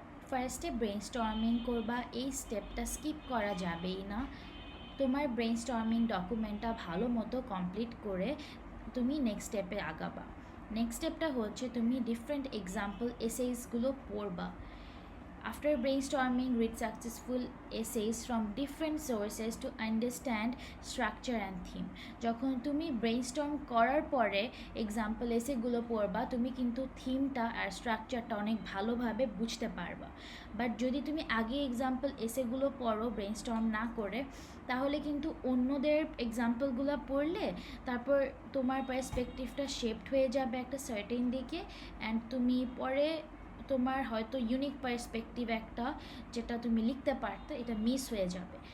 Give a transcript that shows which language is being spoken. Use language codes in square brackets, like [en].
[bn] ফার্স্টে ব্রেইনস্টর্মিং করবা, এই স্টেপটা স্কিপ করা যাবেই না। তোমার ব্রেইনস্টর্মিং ডকুমেন্টটা ভালো মতো কমপ্লিট করে তুমি নেক্সট স্টেপে আগাবা। নেক্সট স্টেপটা হচ্ছে তুমি ডিফারেন্ট এক্সাম্পল এসেইসগুলো পড়বা। [en] After brainstorming, read successful essays from different sources to understand structure and theme. [bn] যখন তুমি ব্রেইনস্টর্ম করার পরে এক্সাম্পল এসেগুলো পড়বা, তুমি কিন্তু থিমটা আর স্ট্রাকচারটা অনেক ভালোভাবে বুঝতে পারবা। বাট যদি তুমি আগে এক্সাম্পল এসেগুলো পড়ো ব্রেইনস্টর্ম না করে, তাহলে কিন্তু অন্যদের এক্সাম্পলগুলো পড়লে তারপর তোমার পার্সপেক্টিভটা শেপড হয়ে যাবে একটা সার্টেন দিকে, অ্যান্ড তুমি পরে তোমার হয়তো ইউনিক পার্সপেক্টিভ একটা যেটা তুমি লিখতে পারতে, এটা মিস হয়ে যাবে।